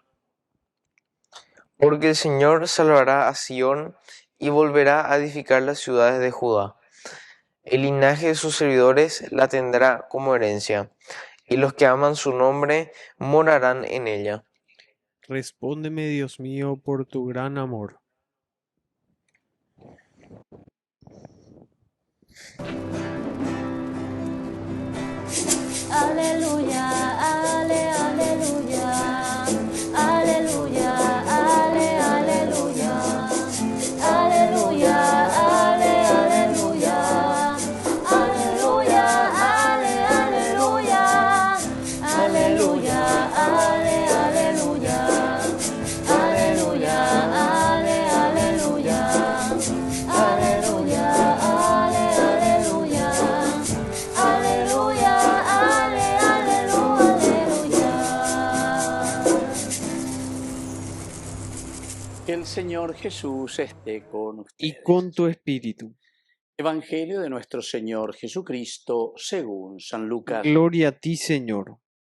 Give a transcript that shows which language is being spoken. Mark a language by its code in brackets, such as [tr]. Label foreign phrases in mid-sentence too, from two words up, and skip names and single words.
[es] Porque el Señor salvará a Sión y volverá a edificar las ciudades de Judá. El linaje de sus servidores la tendrá como herencia, y los que aman su nombre morarán en ella. Respóndeme, Dios mío, por tu gran amor. Aleluya, ale, aleluya, aleluya, ale, aleluya, aleluya, ale, aleluya, aleluya, ale, aleluya, aleluya, ale, aleluya, aleluya, ale, aleluya, aleluya, ale, aleluya. Aleluya, ale, aleluya. Que el Señor Jesús esté con ustedes. Y con tu espíritu. Evangelio de nuestro Señor Jesucristo según San Lucas. Gloria a ti, Señor.